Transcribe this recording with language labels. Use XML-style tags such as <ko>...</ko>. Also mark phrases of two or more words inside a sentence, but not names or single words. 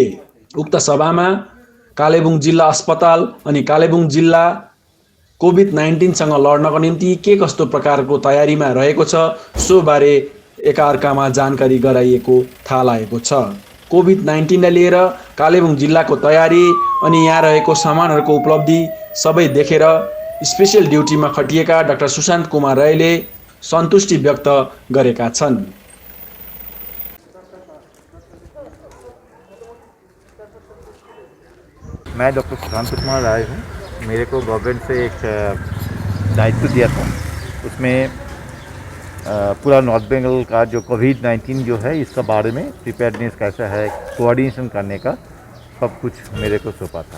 <ne>उक्त सभामा कालेबुङ जिल्ला अस्पताल अनि कालेबुङ जिल्ला कोभिड-19 सँग लड्नको निम्ति के कस्तो प्रकारको तयारीमा रहेको छ सो बारे एकाअर्कामा जानकारी गराइएको थाहा लागेको छ। कोभिड-19 लाई लिएर कालेबुङ जिल्लाको तयारी अनि यहाँ रहेको सामानहरूको उपलब्धि सबै देखेर</ne> <en>special dutyमा</en> <ne>खटिएका डाक्टर सुशान्त कुमार राईले सन्तुष्टि व्यक्त गरेका छन्।</ne> <hi>मैं डॉक्टर सुशांत कुमार राय हूँ। मेरे को गवर्नमेंट से एक दायित्व दिया था, उसमें पूरा नॉर्थ बंगाल का जो कोविड-19 जो है इसका बारे में प्रिपेयर्डनेस कैसा है, कोऑर्डिनेशन करने का सब कुछ मेरे को सौंपा था।</hi>